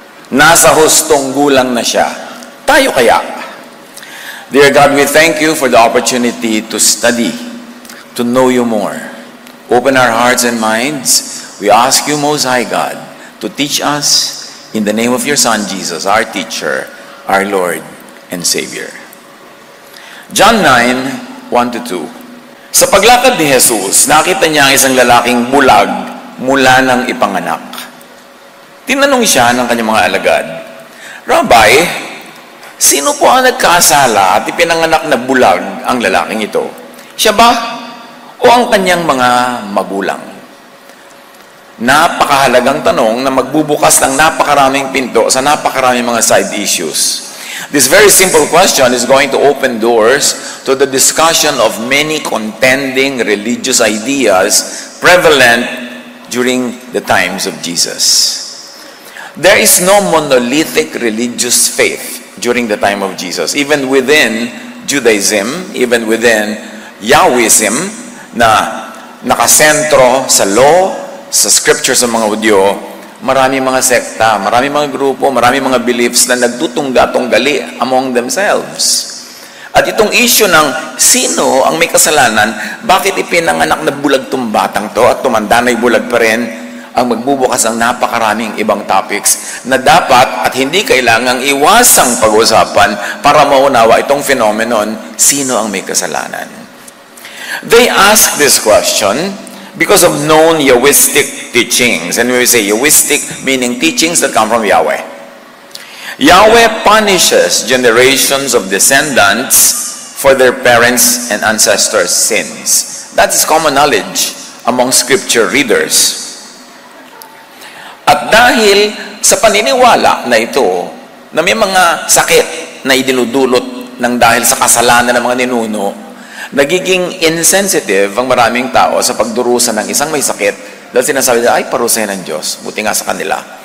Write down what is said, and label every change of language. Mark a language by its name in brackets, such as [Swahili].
[Filipino] Nasa hustong gulang na siya. Tayo kaya? [English] Dear God, we thank you for the opportunity to study, to know you more. Open our hearts and minds. We ask you, Most High God, to teach us in the name of your Son, Jesus, our teacher, our Lord and Savior. John 9, 1-2. [Filipino] Sa paglakad ni Jesus, nakita niya ang isang lalaking bulag mula ng ipanganak. Tinanong siya ng kanyang mga alagad, Rabbi, sino po ang nagkasala at ipinanganak na bulag ang lalaking ito? Siya ba o ang kanyang mga magulang? Napakahalagang tanong na magbubukas ng napakaraming pinto sa napakaraming mga side issues. [English] This very simple question is going to open doors to the discussion of many contending religious ideas prevalent during the times of Jesus. There is no monolithic religious faith during the time of Jesus. Even within Judaism, even within Yahwism, [Filipino] na nakasentro sa law, sa scriptures ng mga Hudyo, marami mga sekta, marami mga grupo, marami mga beliefs na nagtutungga-tunggali [English] among themselves. [Filipino] At itong issue ng sino ang may kasalanan, bakit ipinanganak na bulag tong batang to at tumanda na'y bulag pa rin, ang magbubukas ng napakaraming ibang topics na dapat at hindi kailangang iwasang pag-usapan para maunawa itong phenomenon, sino ang may kasalanan. [English] They ask this question because of known Yahwistic teachings. And we say Yahwistic meaning teachings that come from Yahweh. Yahweh punishes generations of descendants for their parents' and ancestors' sins. That is common knowledge among scripture readers. [Filipino] At dahil sa paniniwala na ito, na may mga sakit na idinudulot ng dahil sa kasalanan ng mga ninuno, nagiging insensitive ang maraming tao sa pagdurusa ng isang may sakit dahil sinasabi nila, ay, parusayan ng Diyos. Buti nga sa kanila.